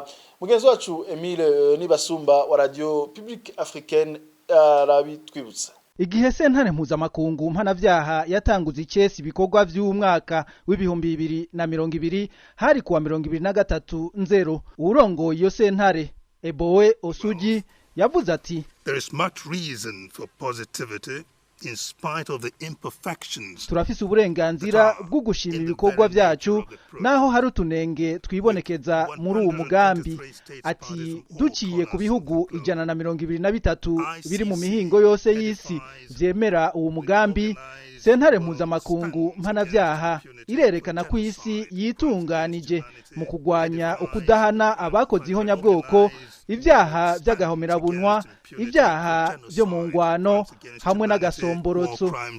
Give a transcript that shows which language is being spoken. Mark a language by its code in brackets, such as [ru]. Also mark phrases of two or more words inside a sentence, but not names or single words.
[rn] Mugenzi wacu Emile Nibasumba wa Radio Publique Africaine arabitwibutsa. Igihe sentare mpuzamakungu mpanavyaha yatanguza icesi ibikorwa vy'umwaka w'ibihumbi 2020 hari kuwa 2023 nzero, urongoye iyo sentare Eboe Osuji yavuze ati [en] There is much reason for positivity in spite of the imperfections. [rn] Turafise uburenganzira bwo gushima ibikorwa vyacu naho hari utunenge twibonekeza muri uwo mugambi. Ati duciye ku bihugu 123 biri mu mihingo yose y'isi vyemera uwo mugambi, sentare mpuzamakungu mpanavyaha irerekana ko isi yitunganije mu kugwanya ukudahana abakoze ihonyabwoko, ibyaha by'agahomerabunwa, ibyaha byo mu ngwano hamwe n'agasomborotso.